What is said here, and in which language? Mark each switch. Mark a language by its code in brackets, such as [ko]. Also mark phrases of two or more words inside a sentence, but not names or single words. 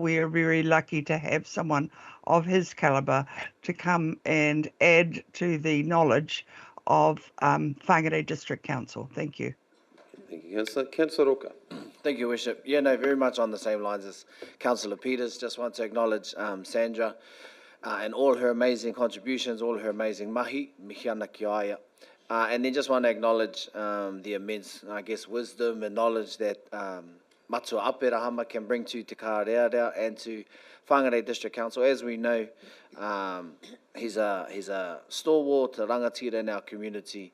[en] We are very lucky to have someone of his calibre to come and add to the knowledge of Whangarei District Council. Thank you. Thank you, Councillor. Councillor Roka. Thank you, Worship. Yeah, no, very much on the same lines as Councillor Peters. Just want to acknowledge Sandra and all her amazing contributions, all her amazing mahi, [mi] mihi ana ki aia. [en] And then just want to acknowledge the immense, I guess, wisdom and knowledge that Matua Aperahama can bring to Te Kārearea and to Whangarei District Council. As we know, he's a stalwart, a rangatira in our community.